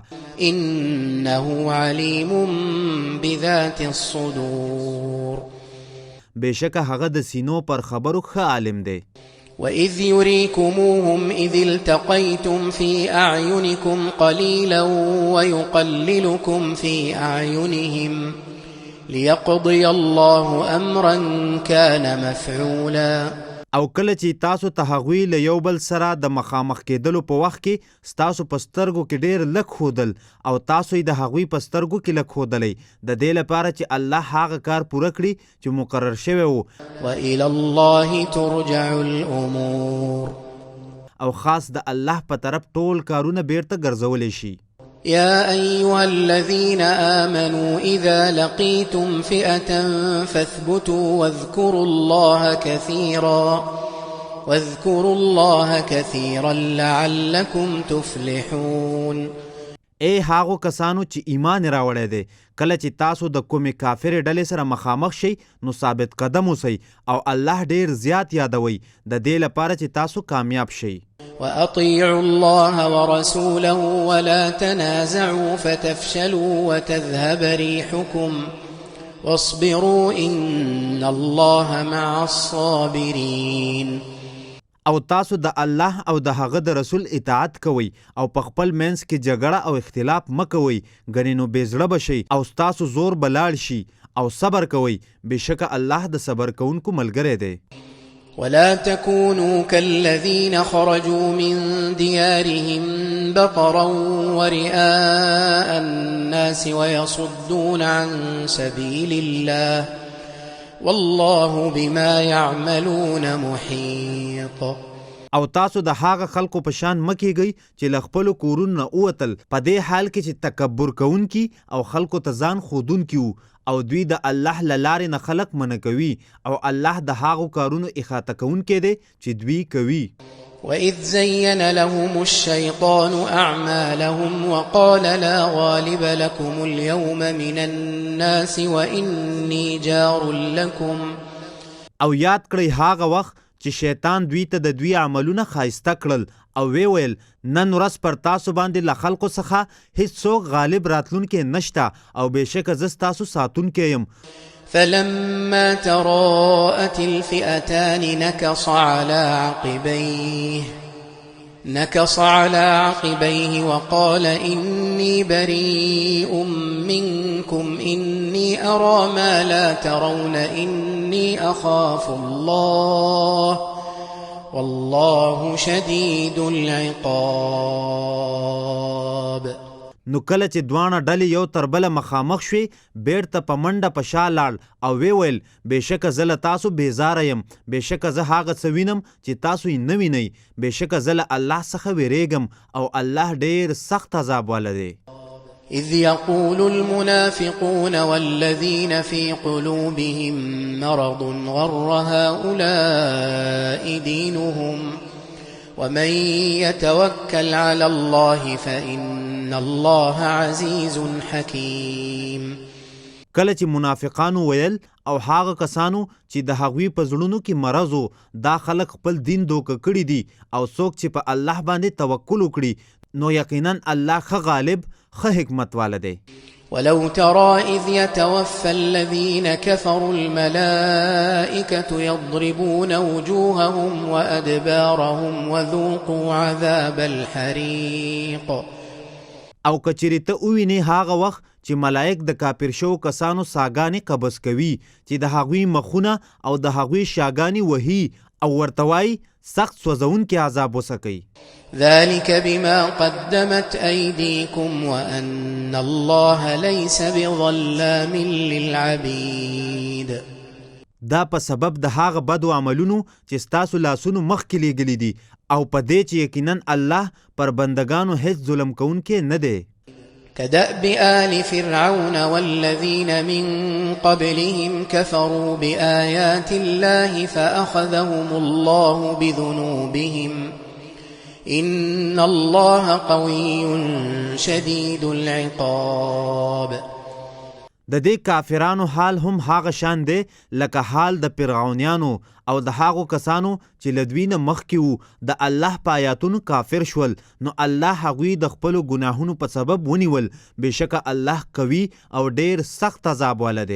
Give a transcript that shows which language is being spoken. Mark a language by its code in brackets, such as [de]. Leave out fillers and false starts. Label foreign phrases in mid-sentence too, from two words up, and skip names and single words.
[ar] إنه عليم بذات الصدور. [ps] بېشکه هغه د سینو پر خبرو ښه عالم دی. [ar] وإذ يريكموهم إذ التقيتم في أعينكم قليلا ويقللكم في أعينهم ليقضي الله أمرا كان مفعولا. [ps] او کله چې تاسو ته هغوی له یو بل سره د مخامخ کېدلو په وخت کې ستاسو په سترګو کې ډېر لږ ښودل او تاسو یې د هغوی په سترګو کې لږ ښودلی د دې لپاره چې الله هغه کار پوره کړي چې مقرر شوی و. [ar] وإلى الله ترجع الأمور. [ps] او خاص د الله په طرف ټول کارونه بیرته ګرځولی شي. [ar] يا أيها الذين آمنوا إذا لقيتم فئة فاثبتوا واذكروا الله كثيرا لعلكم تفلحون. [ps] ای هاغو کسانو چې ایمان راوړی دی کله چې تاسو د کومې کافرې ډلې سره مخامخ شئ نو ثابت قدم اوسئ او الله ډېر زیات یادوئ د دې لپاره چې تاسو کامیاب شئ. [ar] وأطيعوا الله ورسوله ولا تنازعوا فتفشلوا وتذهب ريحكم واصبروا إن الله مع الصابرين. [ps] او تاسو د الله او د هغه د رسول اطاعت کوئ او په خپل منځ کې جګړه او اختلاف مه کوئ ګنې نو بې زړه به شئ او ستاسو زور به لاړ شي او صبر کوئ بېشکه الله د صبر کوونکو ملګری دی. [ar] ولا تكونوا كالذين خرجوا من ديارهم بطرا ورئاء الناس ويصدون عن سبيل الله والله بما يعملون محيط. [ps] او تاسو د هغه خلکو په شان مه کیږئ چې له خپلو کورونو نه ووتل په دې حال کې چې تکبر کوونکي او خلکو ته ځان ښودونکي وو او دوی د الله له لارې نه خلق منع کوي او الله د هغو کارونو احاطه کوونکی دی چې دوی کوي. [ar] وإذ زين لهم الشيطان أعمالهم وقال لا غالب لكم اليوم من الناس وإني جار لكم. [ps] او یاد کړئ هغه وخت چې شیطان دوی ته د دوی عملونه ښایسته کړل او ویل نن ورځ پر تاسو باندې له خلقو څخه هیڅوک غالب راتلونکی نشته او بېشکه زه ستاسو ساتونکی یم. [ar] فلما تراءت الفئتان نكص على عقبيه وقال إني بريء منكم إني أرى ما لا ترون إني أخاف الله والله شديد العقاب. [ps] نو کله چې دواړه ډلې یو تر بله مخامخ شوې بیرته په منډه په شا لاړ او ویل بېشکه زه له تاسو بیزاره یم، بېشکه زه هغه څه وینم چې تاسو یې نه وینئ، بېشکه زه له الله څخه ویریږم او الله ډېر سخت عذاب والا دی. [ar] إذ يقول المنافقون والذين في قلوبهم مرض غر هؤلاء دينهم ومن يتوكل على الله فإن الله عزيز حكيم. [ps] کله چې منافقانو ویل او هغه کسانو چې د هغوی په زړونو کې مرض و دا خلک خپل دین دوکه کړي دي او څوک چې په الله باندې توکل وکړي نو یقینا الله ښه غالب ښه حکمت والا دی. [ar] ولو ترى إذ يتوفى الذين كفروا الملائكة يضربون وجوههم وأدبارهم وذوقوا عذاب الحريق. [ps] او کچری ته ووینې هغه وخت چې ملائک د کافر شو کسانو ساګانې قبض کوي چې د هغوی مخونه او د هغوی شاګانې وهي او ورته وایي سخت سوځونکي عذاب وسکئ. [ar] ذلك بما قدمت أيديكم وأن الله ليس بظلام للعبيد. [ps] دا په سبب د هغه بدو عملونو چې ستاسو لاسونو مخکې لیږلي دي او په دې چې یقینا الله پر بندگانو هیڅ ظلم کوونکی نه دی. [ar] كدأب آل فرعون والذين من قبلهم كفروا بآيات الله فأخذهم الله بذنوبهم إن الله قوي شديد العقاب. [ps] د دې کافرانو حال هم هغه شان دی لکه حال د فرعونیانو او د هغو کسانو چې له دوی نه مخکې وو د الله په آیاتونو کافر شول نو الله هغوی د خپلو ګناهونو په سبب ونیول، بېشکه الله قوي او ډېر سخت عذاب والا دی.